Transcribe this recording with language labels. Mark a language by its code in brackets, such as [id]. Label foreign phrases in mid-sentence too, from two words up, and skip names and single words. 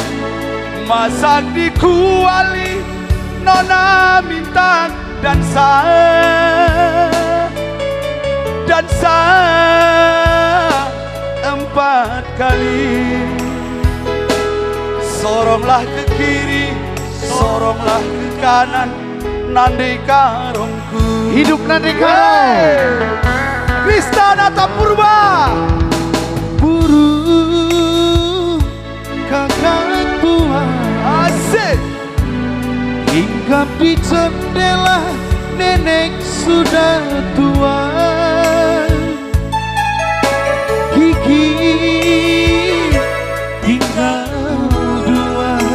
[id] masak di kuali nona minta dansa empat kali. Soronglah ke kiri, soronglah ke kanan, [btx] nande karongku. Hidup nande karo. [id] Krisnanata Purba. Burung kakak tua Asik. hinggap di jendela, nenek sudah tua. Gigi tinggal dua.